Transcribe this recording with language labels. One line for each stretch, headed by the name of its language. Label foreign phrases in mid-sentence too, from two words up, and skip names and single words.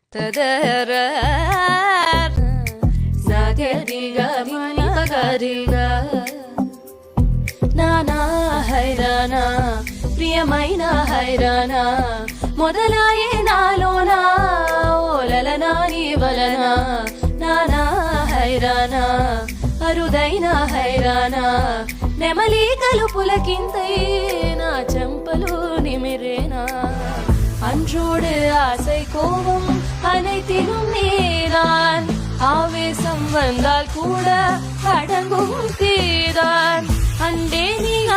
Telugu: నానా హైరానా ప్రియమైన హైరానా మొదలాయే నాలోనా ఓలలనా నీ వలన నానా హైరానా అరుదైన హైరానా నెమలి కలుపులకింతై నా చెంపలు నిమిరేనా
Tamil: அன்றோடு ஆசை கோபம் அனைத்திலும் நீதான் ஆவேசம் வந்தால் கூட அடங்கும் தீதான் அண்டே நீ